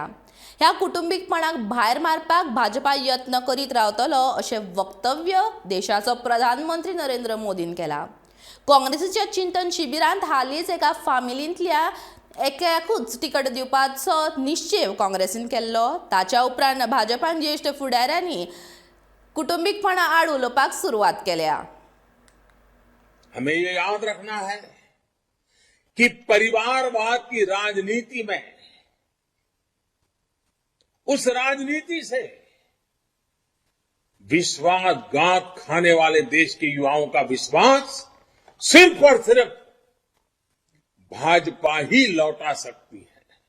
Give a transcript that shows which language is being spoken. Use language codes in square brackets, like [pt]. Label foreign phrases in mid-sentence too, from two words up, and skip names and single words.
[kok] ह्या कुटुंबीकपणाक भायर मारपाक भाजपा यत्न करीत रावतलो अशें वक्तव्य देशाचो प्रधानमंत्री नरेंद्र मोदीन केला। काँग्रेसीच्या चिंतन शिबिरांत हालींच एका फामिलींतल्या एकाकूच तिकट दिवपाचो निश्चय काँग्रेसीन केल्लो। ताच्या उपरांत भाजपान ज्येष्ठ फुडाऱ्यांनी कुटुंबीकपणा आड उलोवपाक सुरवात केल्या। [hi] हमें ये याद रखना है कि परिवारवाद की राजनीति में उस राजनीति से विश्वासघात खाने वाले देश के युवाओं का विश्वास सिर्फ और सिर्फ भाजपा ही लौटा सकती है।